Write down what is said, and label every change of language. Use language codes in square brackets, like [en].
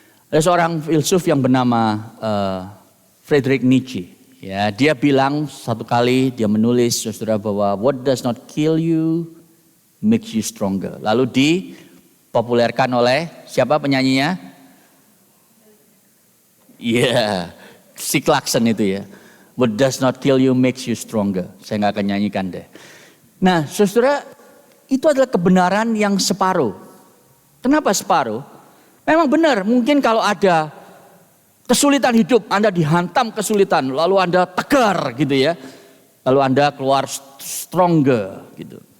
[id] Ada seorang filsuf yang bernama Friedrich Nietzsche. Ya, dia bilang satu kali dia menulis saudara bahwa [en] what does not kill you makes you stronger. [id] Lalu dipopulerkan oleh siapa penyanyinya? Iya, si Clarkson itu ya. [en] What does not kill you makes you stronger. [id] Saya gak akan nyanyikan deh. Nah saudara, itu adalah kebenaran yang separuh. Kenapa separuh? Memang benar, mungkin kalau ada kesulitan hidup, Anda dihantam kesulitan, lalu Anda tegar gitu ya. Lalu Anda keluar stronger gitu.